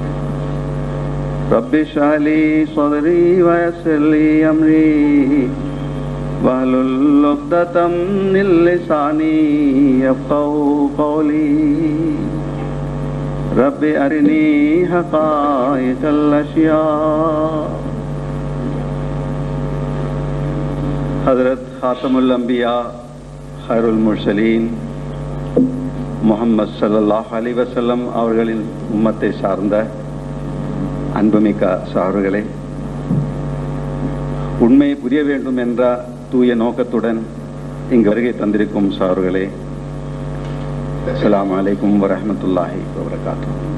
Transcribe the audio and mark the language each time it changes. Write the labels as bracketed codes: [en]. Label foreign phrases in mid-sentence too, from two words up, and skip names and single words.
[ar] رب اشرح لي صدري ويسر لي أمري واحلل عقدة من لساني يفقهوا قولي رب أرني حقائق الأشياء. حضرة خاتم الأنبياء خير المرسلين محمد صلى الله عليه وسلم [ta] அவர்களின் உம்மத்தை சார்ந்த அன்புமிக்க சகோதரர்களே, உண்மையை புரிய வேண்டும் என்ற தூய நோக்கத்துடன் இங்கு வருகை தந்திருக்கும் சகோதரர்களே, [ar] السلام عليكم ورحمة الله وبركاته.